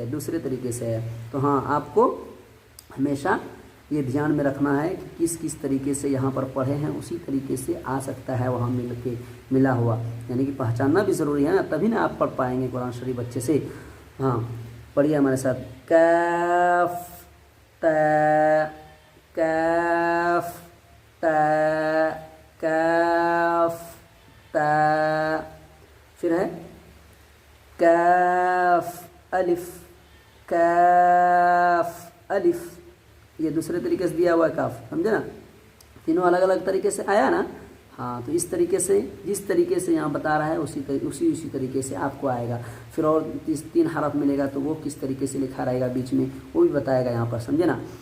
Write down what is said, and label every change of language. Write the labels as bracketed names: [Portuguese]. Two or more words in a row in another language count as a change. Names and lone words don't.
[Urdu] دوسرے طریقے سے ہے، تو ہاں آپ کو ہمیشہ یہ دھیان میں رکھنا ہے کہ کس کس طریقے سے یہاں پر پڑھے ہیں اسی طریقے سے آ سکتا ہے وہاں ملا ہوا، یعنی کہ پہچاننا بھی ضروری ہے نا، تبھی نا آپ پڑھ پائیں گے قرآن شریف اچھے سے۔ ہاں پڑھیے ہمارے ساتھ، کاف تا کاف تا کاف تا، پھر ہے کاف الف کاف الف، یہ دوسرے طریقے سے دیا ہوا ہے کاف، سمجھے نا، تینوں الگ الگ طریقے سے آیا نا، ہاں، تو اس طریقے سے جس طریقے سے یہاں بتا رہا ہے اسی طریقے سے آپ کو آئے گا، پھر اور 3 حرف ملے گا تو وہ کس طریقے سے لکھا رہے گا بیچ میں، وہ بھی بتائے گا یہاں پر، سمجھے نا،